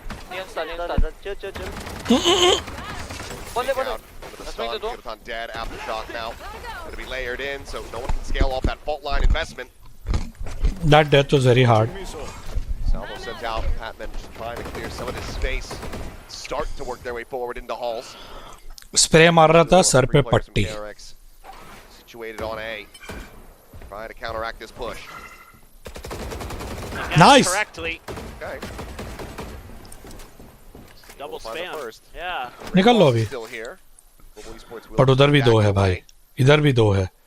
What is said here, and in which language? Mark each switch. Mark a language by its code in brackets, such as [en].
[en] Chill. Yudotan dead, aftershock now. Going to be layered in, so no one can scale off that fault line investment. That death was very hard. Salvo sent out. Patman just trying to clear some of this space. Start to work their way forward into halls. [hi] Spray मार रहा था sir पे पट्टी. [en] Situated on A. Trying to counteract this push. Nice. Correctly. Okay. Double spam. Yeah. [hi] निकल लो अभी. [en] Still here. [hi] पर उधर भी 2 है भाई. इधर भी 2 है.